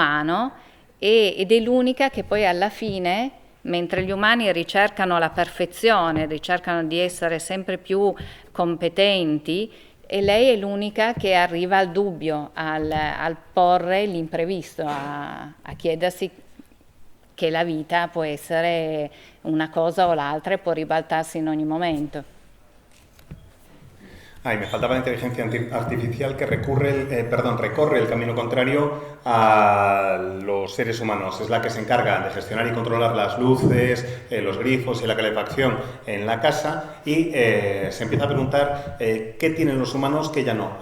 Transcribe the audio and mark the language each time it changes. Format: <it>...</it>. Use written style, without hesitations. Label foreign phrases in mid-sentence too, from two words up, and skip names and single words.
<it>ed è l'unica che poi alla fine mentre gli umani ricercano la perfezione, ricercano di essere sempre più competenti, e lei è l'unica che arriva al dubbio, al porre l'imprevisto, a chiedersi che la vita può essere una cosa o l'altra e può ribaltarsi in ogni momento.</it> <es>Y me faltaba la inteligencia artificial que recorre el camino contrario a los seres humanos. Es la que se encarga de gestionar y controlar las luces, los grifos y la calefacción en la casa, y se empieza a preguntar qué tienen los humanos que ya no.</es>